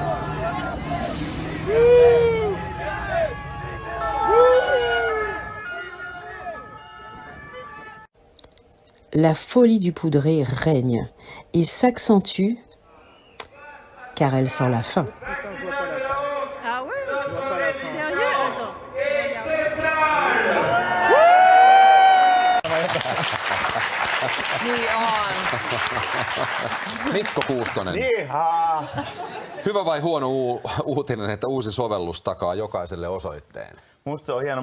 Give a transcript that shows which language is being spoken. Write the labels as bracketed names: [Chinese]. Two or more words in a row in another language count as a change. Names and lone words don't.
[French] La folie du Poudré règne et s'accentue car elle sent la fin. Ah ouais? Sérieux? Attends. [Finnish] Mikko Kuustonen. Ihaa. Hyvä vai huono uutinen, että uusi sovellus takaa jokaiselle osoitteen? Musta se on hieno.